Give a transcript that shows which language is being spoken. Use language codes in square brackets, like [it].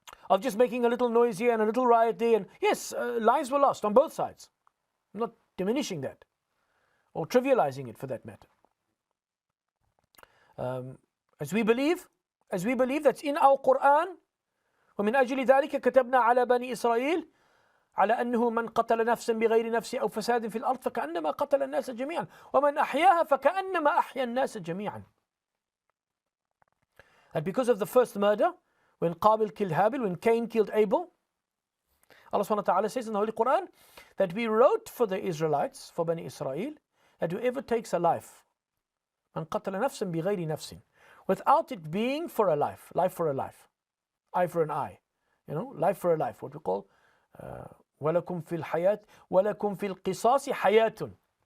[en] Of just making a little noise here and a little riot there. And yes, lives were lost on both sides. I'm not diminishing that or trivializing it for that matter. As we believe that's in our Quran. [ar] ومن أجل ذلك كتبنا على بني إسرائيل على أنه من قتل نفسا بغير نفس أو فساد في الأرض فكأنما قتل الناس جميعا ومن أحياها فكأنما أحيا الناس جميعا. [en] And because of the first murder, when Qabil killed Habil, when Cain killed Abel, Allah subhanahu wa ta'ala says in the Holy Quran that we wrote for the Israelites, for Bani Israel, that whoever takes a life, [ar] من قتل نفسا بغير نفس, [en] without it being for a life, life for a life, eye for an eye, you know, life for a life, what we call [ar] ولكم في الحياة ولكم في القصاص حياة.